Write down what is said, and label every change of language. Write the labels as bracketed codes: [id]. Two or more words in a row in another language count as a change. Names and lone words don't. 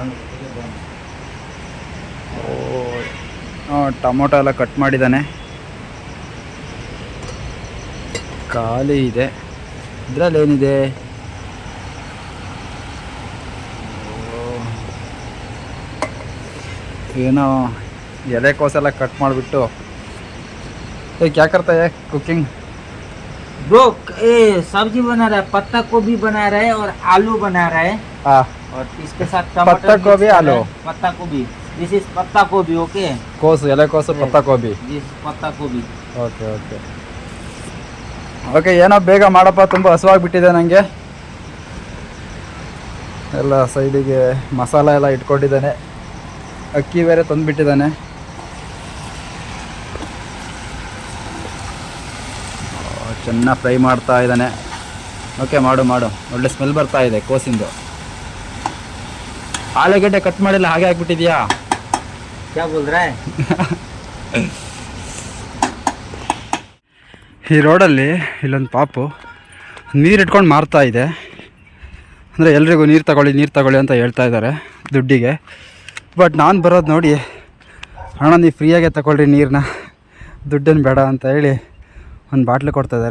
[kn] ಟೊಮೊಟೊ ಎಲ್ಲ ಕಟ್ ಮಾಡಿದ್ದಾನೆ. ಖಾಲಿ ಇದೆ. ಇದರಲ್ಲಿ ಏನಿದೆ? ಏನೋ ಎಲೆಕೋಸೆಲ್ಲ ಕಟ್ ಮಾಡಿಬಿಟ್ಟು [hi] क्या करता है कुकिंग? ब्रो सब्जी बना रहा है, पत्ता गोभी बना रहा है और आलू बना रहा है। हाँ, और इसके साथ टमाटर पत्ता गोभी आलू, पत्ता गोभी, [en] this is [hi] पत्ता गोभी। ओके, [kn] ಕೋಸು ಎಲೆಕೋಸು [hi] पत्ता गोभी. दिस पत्ता गोभी। [en] ok ok ok [kn] ಏನೋ ಬೇಗ ಮಾಡಪ್ಪ, ತುಂಬ ಹಸುವಾಗಿಬಿಟ್ಟಿದೆ ನನಗೆ. ಎಲ್ಲ ಸೈಡಿಗೆ ಮಸಾಲ ಎಲ್ಲ ಇಟ್ಕೊಂಡಿದ್ದಾನೆ. ಅಕ್ಕಿ ಬೇರೆ ತಂದುಬಿಟ್ಟಿದ್ದಾನೆ. ಚೆನ್ನಾಗಿ ಫ್ರೈ ಮಾಡ್ತಾ ಇದ್ದಾನೆ. ಓಕೆ, ಮಾಡು ಮಾಡು. ಒಳ್ಳೆ ಸ್ಮೆಲ್ ಬರ್ತಾ ಇದೆ ಕೋಸಿಂದು. ಆಲೂಗಡ್ಡೆ ಕಟ್ ಮಾಡಿಲ್ಲ, ಹಾಗೆ ಹಾಕ್ಬಿಟ್ಟಿದ್ಯಾ? [hi] क्या बोल रहा है? [kn] ಈ ರೋಡಲ್ಲಿ ಇಲ್ಲೊಂದು ಪಾಪು ನೀರು ಇಟ್ಕೊಂಡು ಮಾರ್ತಾ ಇದೆ. ಅಂದರೆ ಎಲ್ರಿಗೂ ನೀರು ತಗೊಳ್ಳಿ ಅಂತ ಹೇಳ್ತಾ ಇದ್ದಾರೆ ದುಡ್ಡಿಗೆ. ಬಟ್ ನಾನು ಬರೋದು ನೋಡಿ, ಅಣ್ಣ ನೀವು ಫ್ರೀಯಾಗೆ ತಗೊಳ್ರಿ ನೀರನ್ನ, ದುಡ್ಡೇನು ಬೇಡ ಅಂತ ಹೇಳಿ ಒಂದು ಬಾಟ್ಲು ಕೊಡ್ತಾಯಿದ್ದಾರೆ.